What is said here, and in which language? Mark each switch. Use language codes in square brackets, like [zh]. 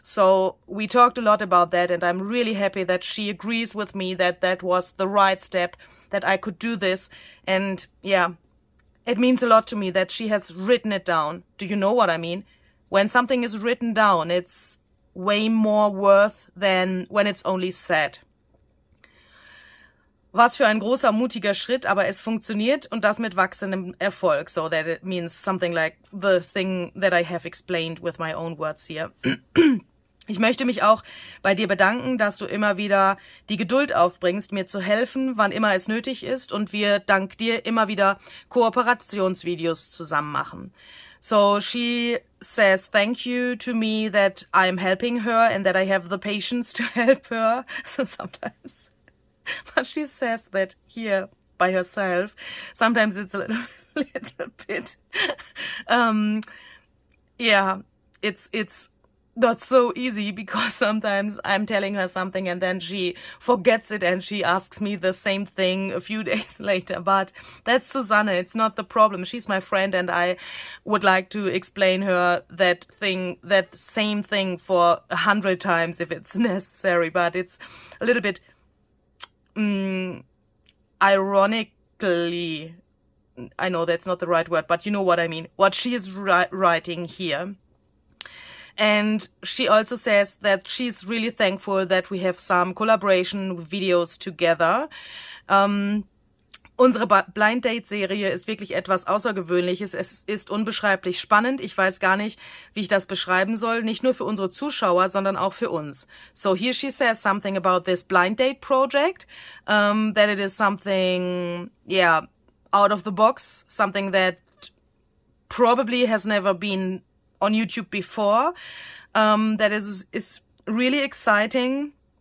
[en] So we talked a lot about that, and I'm really happy that she agrees with me that that was the right step, that I could do this. And it means a lot to me that she has written it down. Do you know what I mean? When something is written down, it's way more worth than when it's only said. [de] Was für ein großer, mutiger Schritt, aber es funktioniert, und das mit wachsendem Erfolg. [en] So that it means something like the thing that I have explained with my own words here. [de] Ich möchte mich auch bei dir bedanken, dass du immer wieder die Geduld aufbringst, mir zu helfen, wann immer es nötig ist, und wir dank dir immer wieder Kooperationsvideos zusammen machen. [en] So she says thank you to me that I'm helping her and that I have the patience to help her. So sometimes, but she says that here by herself. Sometimes it's a little bit, it's not so easy, because sometimes I'm telling her something and then she forgets it and she asks me the same thing a few days later. But that's Susanne. It's not the problem. She's my friend, and I would like to explain her that same thing for 100 times if it's necessary. But it's a little bit ironically, I know that's not the right word, but you know what I mean, what she is writing here. And she also says that she's really thankful that we have some collaboration videos together. [de] Unsere Blind Date Serie ist wirklich etwas Außergewöhnliches. Es ist unbeschreiblich spannend. Ich weiß gar nicht, wie ich das beschreiben soll. Nicht nur für unsere Zuschauer, sondern auch für uns. [en] So here she says something about this blind date project, that it is something, out of the box, something that probably has never been on YouTube before, that is really exciting.